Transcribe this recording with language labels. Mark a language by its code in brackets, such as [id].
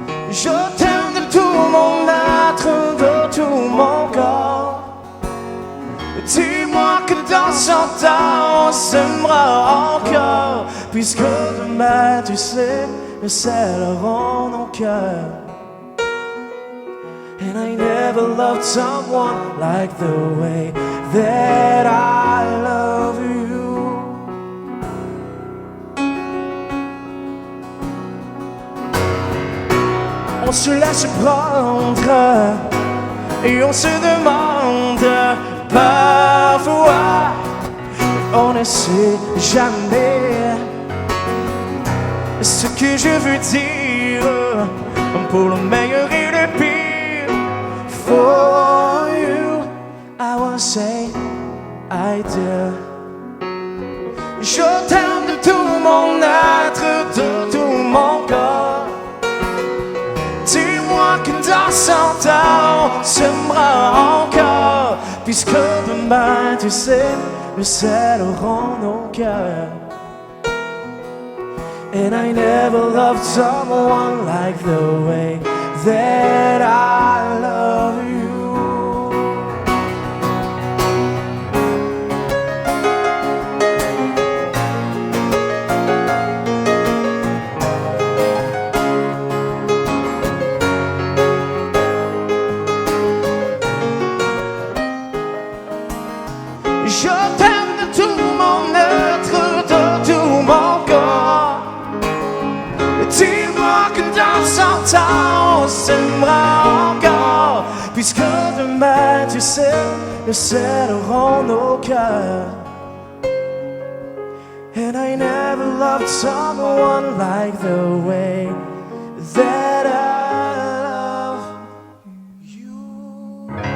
[fr] Je t'aime de tout mon être, de tout mon corps. Dis-moi que dans 100 ans on s'aimera encore, puisque demain, tu sais, nous scellerons nos cœurs. [en] And I never loved someone like the way that I love you. [fr] On se laisse prendre et on se demande parfois, on ne sait jamais que je veux dire, pour le meilleur et le pire. [en] For you, I wanna say I do. [fr] Je t'aime de tout mon être, de tout mon corps. Dis-moi que dans 100 ans, on s'aimera encore, puisque demain, tu sais, nous scellera nos cœurs. [en] And I never loved someone like the way that I love you. [fr] Je t'aime de tout mon être, de tout mon corps. Dis-moi que dans 100 ans, on s'aimera encore, puisque demain, tu sais, nous serrerons nos cœurs. [en] And I never loved someone like the way that I love you.